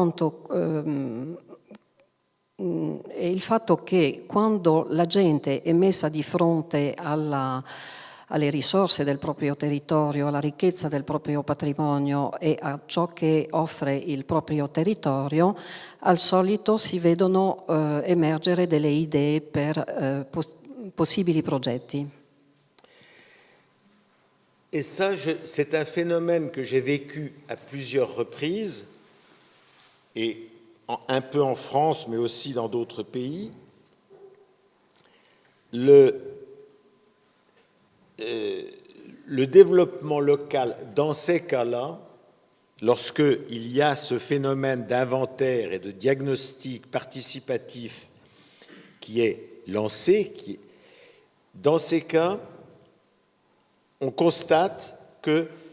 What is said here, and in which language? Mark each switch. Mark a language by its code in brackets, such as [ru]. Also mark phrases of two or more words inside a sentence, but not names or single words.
[it] è il fatto che quando la gente è messa di fronte alle risorse del proprio territorio, alla ricchezza del proprio patrimonio e a ciò che offre il proprio territorio, al solito si vedono emergere delle idee per possibili progetti. [fr] Et ça, c'est un phénomène que j'ai vécu à plusieurs reprises, et un peu en France, mais aussi dans d'autres pays. Le développement local, dans ces cas-là, lorsqu'il y a ce phénomène d'inventaire et de diagnostic participatif qui est lancé, dans ces cas, on constate que